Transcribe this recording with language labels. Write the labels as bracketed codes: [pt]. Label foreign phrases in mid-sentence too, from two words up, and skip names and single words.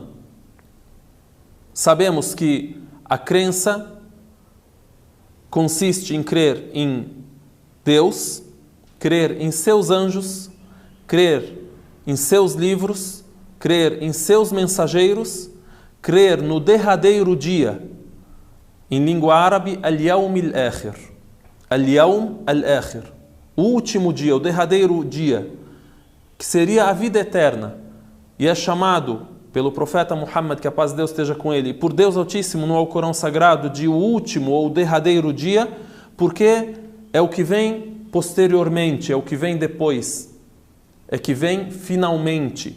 [pt] Sabemos que a crença consiste em crer em Deus, crer em seus anjos, crer em seus livros, crer em seus mensageiros, crer no derradeiro dia. Em língua árabe, [ar] اليوم الآخر. اليوم الآخر. [pt] O último dia, o derradeiro dia, que seria a vida eterna. E é chamado pelo profeta Muhammad, que a paz de Deus esteja com ele, e por Deus Altíssimo no Alcorão Sagrado, de o último ou o derradeiro dia, porque é o que vem posteriormente, é o que vem depois, é que vem finalmente.